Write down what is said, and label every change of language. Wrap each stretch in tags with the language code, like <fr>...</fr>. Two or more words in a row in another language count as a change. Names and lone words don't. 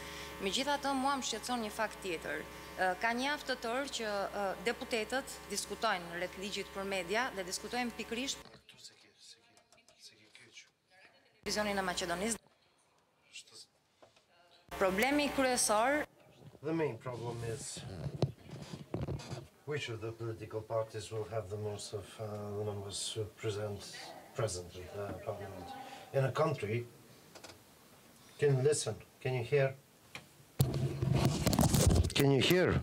<sq>Megjithatë, mua më shqetëson një fakt tjetër. Ka një javë të tërë që deputetët diskutojnë rreth ligjit për media dhe diskutojnë pikërisht televizionin e Maqedonisë. Problemi kryesor.</sq> <en>The main problem is which of the political parties will have the most of the numbers present in the parliament. In a country, can you listen? Can you hear? Can you hear?</en>